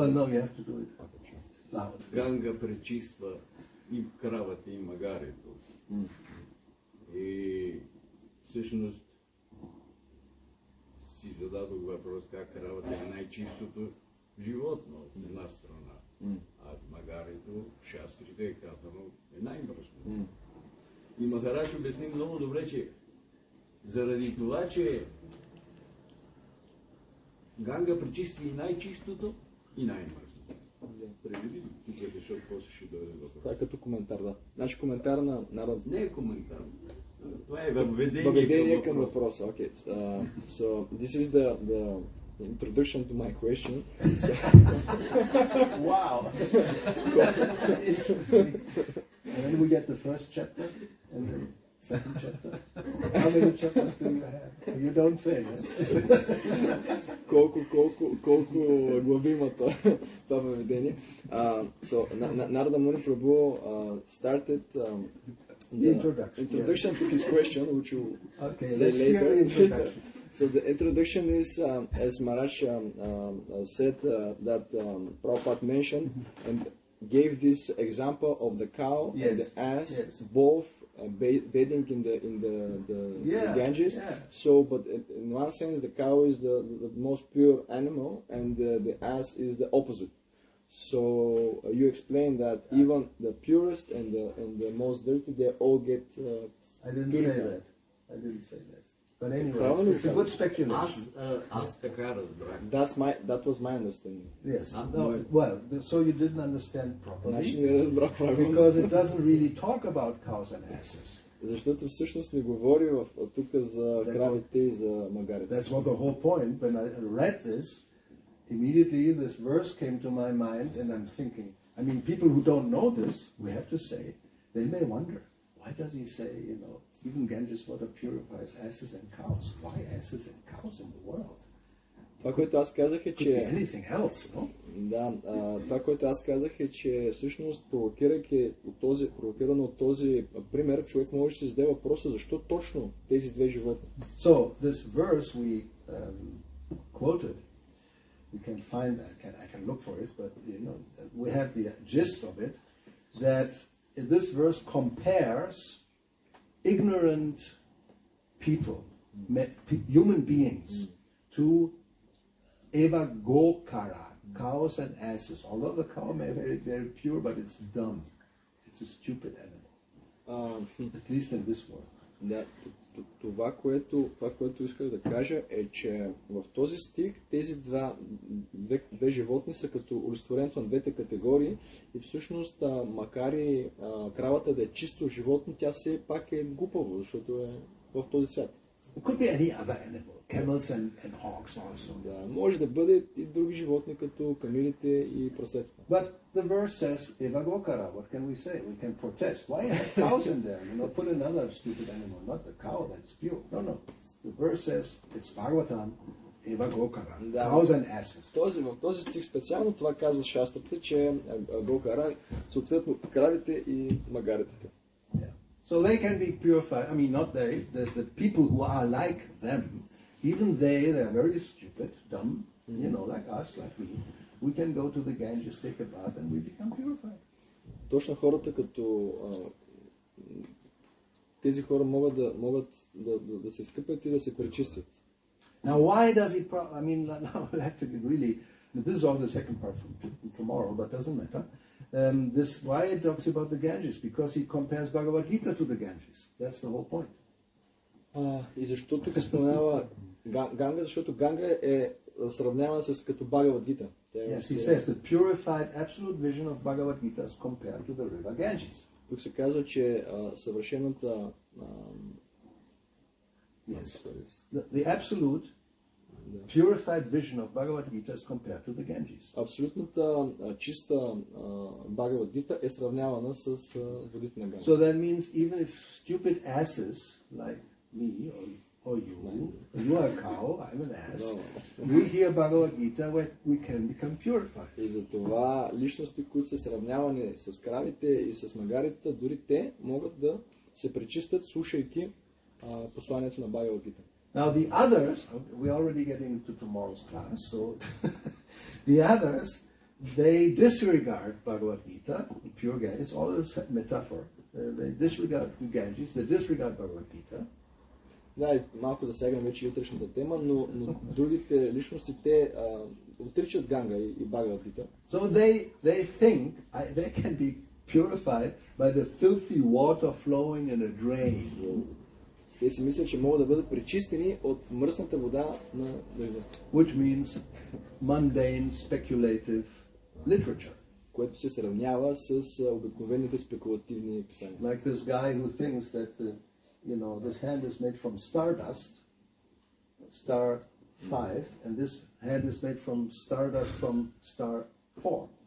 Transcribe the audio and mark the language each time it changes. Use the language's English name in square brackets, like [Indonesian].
[English] Well, no, you have to do it loud. [Bulgarian] Ганга пречиства и кравата и магарето. И всъщност си зададох въпрос как кравата е най-чистото животно от една страна, а магарето, в шастрите е казано, е най-мръсно. И Махарадж обясни много добре, че заради това, че Ганга пречисти и най-чистото, и най-мръсното. Преведи тук, защото после ще дойде въпрос. Това е като коментар, да. Значи коментар на народ. Не е коментар. Това е въведение Въведение към към въпроса. Okay. [English] So this is the introduction to my question. Wow. Interesting. And then we get the first chapter and the second chapter. How many chapters do you have? You don't say. [Bulgarian] Колко глави има това въведение. [English] So Narada Muni Prabhu started The introduction to his question, which you say let's hear the later. introduction. So the introduction is, as Maharaj said, that Prabhupada mentioned and gave this example of the cow and the ass, both bathing in the Ganges. Yeah. So, but in one sense, the cow is the most pure animal, and the ass is the opposite. So you explained that even the purest and the most dirty, they all get. I didn't say that. I didn't say that. But anyway, it's a good speculation. [Bulgarian] Аз така разбрах. [English] That was my understanding. Yes. No, well, so you didn't understand properly. [Bulgarian] Значи не разбрах правилно. [English] Because it doesn't really talk about cows and asses. [Bulgarian] Защото всъщност не говори тук за кравите и за магарите. [English] That's what the whole point. When I read this, immediately this verse came to my mind, and I'm thinking, I mean, people who don't know this, we have to say, they may wonder, why does he say, even Ganges water purifies asses and cows? Why asses and cows in the world? [Bulgarian] Това, което аз казах е, че... [English] Anything else, no? [Bulgarian] Да, това, което аз казах е, че всъщност провокирано от този пример, човек може да се зададе въпроса, защо точно тези две животни. [English] So, this verse we quoted, we can find, I can look for it, but we have the gist of it, that this verse compares ignorant people, human beings, to Eva Gokara, cows and asses. Although the cow may be very, very pure, but it's dumb. It's a stupid animal. At least in this world. [Bulgarian] Да, това, което исках да кажа е, че в този стих тези две животни са като олицетворението на двете категории и всъщност, макар и кравата да е чисто животно, тя все пак е глупаво, защото е в този свят. [English] It could be any other animal. camels and hawks also. [Bulgarian] Да, може да бъде и други животни, като камилите и прасетата. [English] But the verse says, Eva Gokara, what can we say? We can protest. Why have cows in there? Put another stupid animal, not the cow, that's pure. No. The verse says, it's Bhagavatam, Eva Gokara, cows and asses. [Bulgarian] В този стих специално това казва шастрата, че Гокара, съответно кравите и магаритите. [English] So they can be purified. I mean, not they, the people who are like them, even they're very stupid, dumb, like us, like me. We can go to the Ganges, take a bath, and we become purified. [Bulgarian] Точно хората като тези хора могат да се изкъпят и да се пречистят. [English] Now, why does he? Now I have to really. This is all the second part from tomorrow, but doesn't matter. Why it talks about the Ganges? Because he compares Bhagavad Gita to the Ganges. That's the whole point. [Bulgarian] И защо тук споменава Ганга? Защото Ганга е сравнявана с като Бхагавад Гита. [English] Yes, he says the purified absolute vision of Bhagavad Gita is compared to the river Ganges. [Bulgarian] Тук се казва, че съвършената [English] Yes. The absolute purified vision of Bhagavad Gita is compared to the Ganges. [Bulgarian] Абсолютната чиста Бхагавад Гита е сравнявана с водите на Ганга. [English] So that means even if stupid asses like me or you are a cow, I'm an ass, we hear Bhagavad Gita, we can become purified. [Bulgarian] И за това личности, които са сравнявани с кравите и с магаритите, дори те могат да се пречистят, слушайки посланието на Бхагавад Гита. [English] Now the others, we're already getting into tomorrow's class, so the others, they disregard Bhagavad Gita, pure Ganges, it's all a metaphor. They disregard Ganges, they disregard Bhagavad Gita. [Bulgarian] Да, и малко засягам вече утрешната тема, но другите личности, те отричат Ганга и Бхагавад Гита. [English] So they think they can be purified by the filthy water flowing in a drain. [Bulgarian] Те си мислят, че могат да бъдат пречистени от мръсната вода на дъжда. [English] Which means mundane, speculative literature. [Bulgarian] Което се сравнява с обикновените спекулативни писания. [English] Like this guy who thinks that this hand is made from stardust, star 5, and this hand is made from stardust from star 4.